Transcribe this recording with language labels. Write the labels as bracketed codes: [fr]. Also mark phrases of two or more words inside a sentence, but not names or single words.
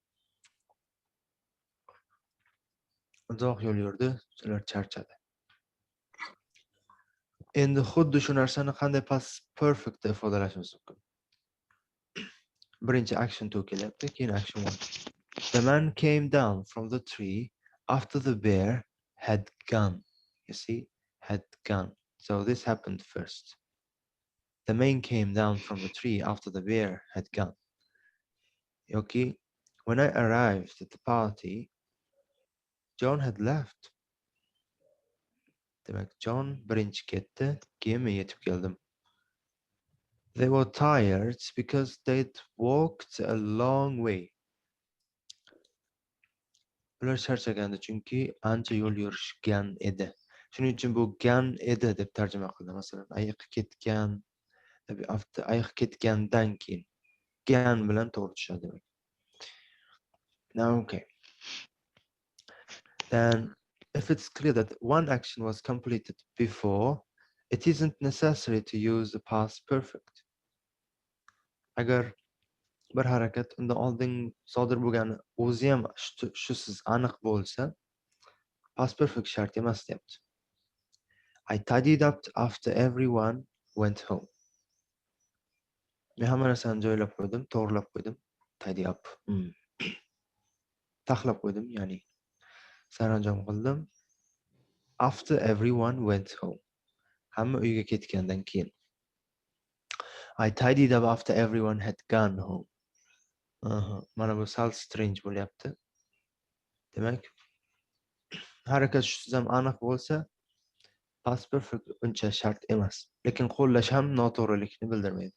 [uz] Uzoq yo'l yurdi, ular charchadi. Endi xuddi shu narsani qanday [en] past perfect [uz] deb ifodalashimiz mumkin? Birinchi action 2 kelyapti, keyin action 1. [en] The man came down from the tree after the bear had gone. You see, had gone. So this happened first. The man came down from the tree after the bear had gone. Okay, when I arrived at the party, John had left. [uz] Demak, John birinchi ketdi, keyin men yetib keldim. [en] They were tired because they'd walked a long way. [uz] Ular charchagandi chunki ancha yo'l yurishgan edi. Shuning uchun bu gan edi deb tarjima qildim. Masalan, ayiq ketgan, ayiq ketgandan keyin gan bilan to'g'ri tushadi demak. [en] Now, okay. Then, if it's clear that one action was completed before, it isn't necessary to use the past perfect. [uz] Agar bir harakat undan oldin sodir bo'lgani o'zi ham shusiz aniq bo'lsa, [en] past perfect [uz] shart emas deyapti. [en] I tidied up after everyone went home. [uz] Men hamma narsani joylab qo'ydim, to'g'rilab qo'ydim. [en] Tidy up. [uz] Taxlab qo'ydim, ya'ni saranjom qildim. [en] After everyone went home. [uz] Hamma uyga ketgandan keyin. [en] I tidied up after everyone had gone home. [uz] Mana bu sal strange bo'lyapti. Demak, harakat shusiz ham aniq bo'lsa, [en] past perfect [uz] uncha shart emas. Lekin qo'llash ham noto'g'rilikni bildirmaydi.